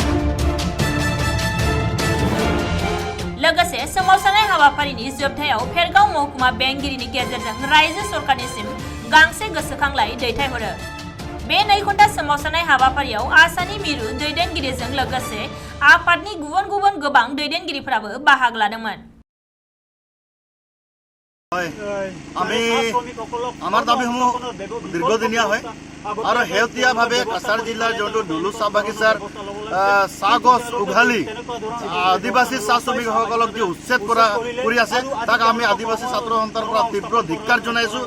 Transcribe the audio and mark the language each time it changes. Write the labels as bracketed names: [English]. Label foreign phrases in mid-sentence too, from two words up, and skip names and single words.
[Bodo] लोगोसे सोमावसारनाय हाबाफारिनि जोबथायाव फेरगाव महकुमा बेंगिरिनि गेजेरजों रायजो सरकारनिसिम गांसे गोसोखांलाइ दैथायहरो। बे 2 घन्टा सोमावसारनाय हाबाफारियाव आसामनि मिरु दैदेनगिरिजों लोगोसे आफादनि गुबुन गोबां दैदेनगिरिफोराबो बाहागो लादोंमोन। [Assamese] আমি আমাৰ দাবীসমূহ দীৰ্ঘদিনীয়া হয় আৰু শেহতীয়াভাৱে কাছাৰ জিলাৰ যোনটো দুলু চাহ বাগিচাৰ চাহ গছ উঘালি আদিবাসী চাহ শ্ৰমিকসকলক যি উচ্ছেদ কৰি আছে তাক আমি আদিবাসী ছাত্ৰ সন্থাৰ পৰা তীব্ৰ ধিক্কাৰ জনাইছোঁ।